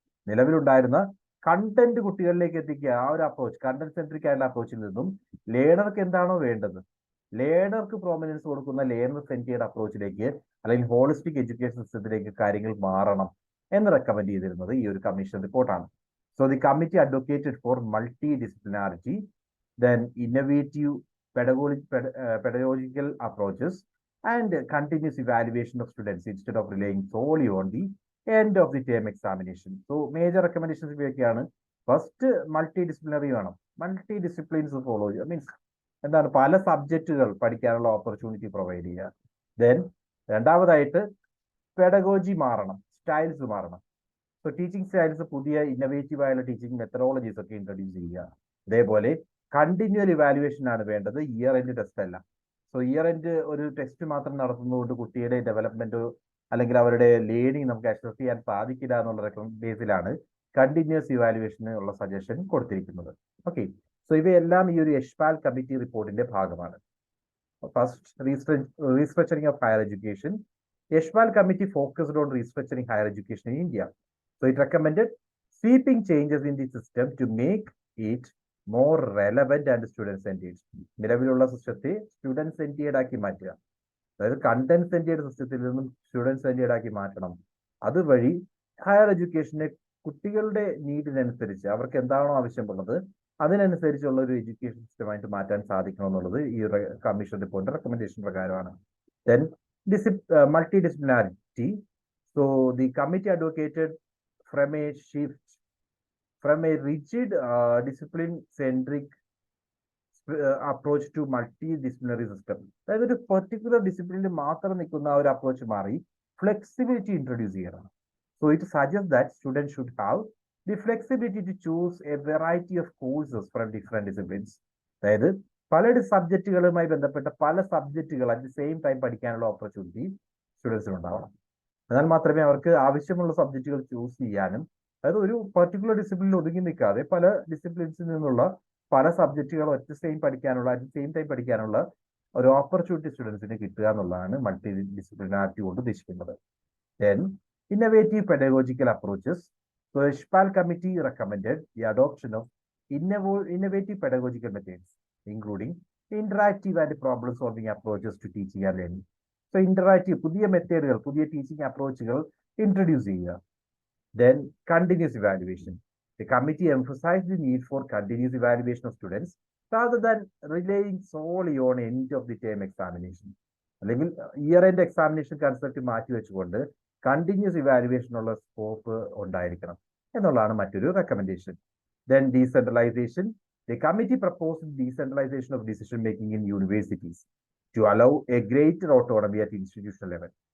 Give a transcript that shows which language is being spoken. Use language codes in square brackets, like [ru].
[ml] നിലവിലുണ്ടായിരുന്ന കണ്ടന്റ് കുട്ടികളിലേക്ക് എത്തിക്കുക, ആ ഒരു അപ്രോച്ച്, കണ്ടന്റ് സെൻട്രിക് ആയിട്ടുള്ള അപ്രോച്ചിൽ നിന്നും ലേണർക്ക് എന്താണോ വേണ്ടത്, ലേണർക്ക് പ്രോമിനൻസ് കൊടുക്കുന്ന ലേണർ സെൻട്രിയഡ് അപ്രോച്ചിലേക്ക് അല്ലെങ്കിൽ ഹോളിസ്റ്റിക് എഡ്യൂക്കേഷൻ സിസ്റ്റത്തിലേക്ക് കാര്യങ്ങൾ മാറണം എന്ന് റെക്കമെൻഡ് ചെയ്തിരുന്നത് ഈ ഒരു കമ്മീഷൻ റിപ്പോർട്ടാണ്. [en] So the committee advocated for multidisciplinarity, then innovative pedagogical approaches, and continuous evaluation of students instead of relying solely on the end of the term examination. So major recommendations [ml] ഇവയൊക്കെയാണ്. First, multidisciplinary വേണം. മൾട്ടിഡിസിപ്ലിൻസ് follow ചെയ്യുക, means എന്താണ്, പല സബ്ജക്റ്റുകൾ പഠിക്കാനുള്ള opportunity provide ചെയ്യുക. Then രണ്ടാമതായിട്ട് pedagogy മാറണം, styles മാറണം. സോ ടീച്ചിങ് സ്റ്റൈൽസ്, പുതിയ ഇന്നോവേറ്റീവ് ആയുള്ള ടീച്ചിങ് മെത്തഡോളജീസ് ഒക്കെ ഇൻട്രൊഡ്യൂസ് ചെയ്യുക. അതേപോലെ കണ്ടിന്യൂൽ ഇവാലുവേഷൻ ആണ് വേണ്ടത്, ഇയർ എൻഡ് ടെസ്റ്റ് അല്ല. സോ ഇയർ എൻഡ് ഒരു ടെസ്റ്റ് മാത്രം നടത്തുന്നതുകൊണ്ട് കുട്ടിയുടെ ഡെവലപ്മെന്റ് അല്ലെങ്കിൽ അവരുടെ ലേണിംഗ് നമുക്ക് അസസ് ചെയ്യാൻ സാധിക്കില്ല എന്നുള്ള ബേസിലാണ് കണ്ടിന്യൂസ് ഇവാലുവേഷന് ഉള്ള സജഷൻ കൊടുത്തിരിക്കുന്നത്. ഓക്കെ, സോ ഇവയെല്ലാം ഈ ഒരു യശ്പാൽ കമ്മിറ്റി റിപ്പോർട്ടിന്റെ ഭാഗമാണ്. [en] First, restructuring of higher education. Yashpal committee focused on restructuring higher education in India. So it recommended sweeping changes in the system to make it more relevant and student-centered. [ml] നിലവിലുള്ള സിസ്റ്റത്തെ student സെന്റിയർഡ് ആക്കി മാറ്റുക. അതായത് content സെന്റിയർഡ് സിസ്റ്റത്തിൽ നിന്നും student സെന്റിയർഡ് ആക്കി മാറ്റണം. അതുവഴി ഹയർ എഡ്യൂക്കേഷനെ കുട്ടികളുടെ നീഡിനനുസരിച്ച് അവർക്ക് എന്താണോ ആവശ്യമുള്ളത് അതിനനുസരിച്ചുള്ള ഒരു എഡ്യൂക്കേഷൻ സിസ്റ്റമായിട്ട് മാറ്റാൻ സാധിക്കണം എന്നുള്ളത് ഈ കമ്മീഷൻ റിപ്പോർട്ടിന്റെ റെക്കമെൻഡേഷൻ പ്രകാരമാണ്. Then multidisciplinary. MACTI. [en] So the committee advocated from a shift from a rigid discipline-centric approach to multidisciplinary system. [ml] അതായത് ഒരു പെർട്ടിക്കുലർ ഡിസിപ്ലിനിൽ മാത്രം നിൽക്കുന്ന ഒരു അപ്രോച്ച് മാറി ഫ്ലെക്സിബിലിറ്റി ഇൻട്രൊഡ്യൂസ് ചെയ്യണം. [en] So it suggests that students should have the flexibility to choose a variety of courses from different disciplines. [ml] അതായത് പല സബ്ജക്റ്റുകളുമായി ബന്ധപ്പെട്ട പല സബ്ജക്റ്റുകൾ അറ്റ് ദി സെയിം ടൈം പഠിക്കാനുള്ള ഓപ്പർച്യൂണിറ്റി സ്റ്റുഡൻസിന് ഉണ്ടാവണം. എന്നാൽ മാത്രമേ അവർക്ക് ആവശ്യമുള്ള സബ്ജക്റ്റുകൾ ചൂസ് ചെയ്യാനും, അതായത് ഒരു പെർട്ടിക്കുലർ ഡിസിപ്ലിനിൽ ഒതുങ്ങി നിൽക്കാതെ പല ഡിസിപ്ലിൻസിൽ നിന്നുള്ള പല സബ്ജക്റ്റുകൾ അറ്റ് സെയിം ടൈം പഠിക്കാനുള്ള ഒരു ഓപ്പർച്യൂണിറ്റി സ്റ്റുഡൻസിന് കിട്ടുക എന്നുള്ളതാണ് മൾട്ടി ഡിസിപ്ലിനാരിറ്റി കൊണ്ട് ഉദ്ദേശിക്കുന്നത്. [en] Then innovative pedagogical approaches. So the Ishpal committee recommended the adoption of innovative pedagogical methods, including interactive and problem solving approaches to teaching and learning. [ml] So interactive പുതിയ മെത്തേഡുകൾ, പുതിയ teaching അപ്രോച്ചുകൾ introduce ചെയ്യുക. [en] Then continuous evaluation. The committee emphasized the need for continuous evaluation of students rather than relying solely on end of the term examination. [ml] അല്ലെങ്കിൽ year end examination concept മാറ്റി വെച്ചുകൊണ്ട് continuous evaluation ഉള്ള scope ഉണ്ടായിരിക്കണം എന്നുള്ളതാണ് മറ്റൊരു recommendation. [en] Then decentralization. The committee proposed decentralization of decision making in universities to allow a greater autonomy at institutional level.